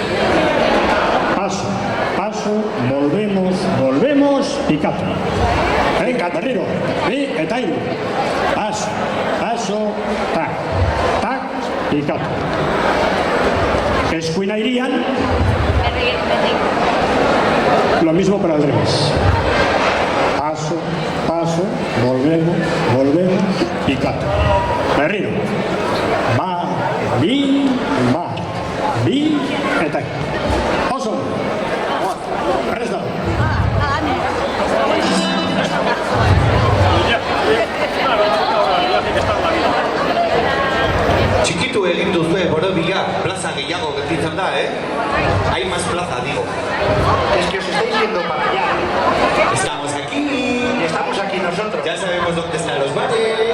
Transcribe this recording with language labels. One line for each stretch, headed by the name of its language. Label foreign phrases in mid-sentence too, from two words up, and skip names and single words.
Spanish: Paso, paso, volvemos, volvemos, picado. Venga,
Basque: berriro, eta hiru.
Spanish: Paso, paso, tac, tac, picado.
Basque: Eskuin Airian,
Spanish: lo mismo pero al revés. Paso, paso, volvemos, volvemos, picado.
Basque: Berriro. Va, bi, eta hiru. Oso. Presta. Txikitu egin duzue borobila, plaza gehiago gelditzen da,
Spanish: Hay más plaza, digo. Es que os estáis yendo para allá. Estamos aquí. Y estamos aquí nosotros. Ya sabemos dónde están los bares.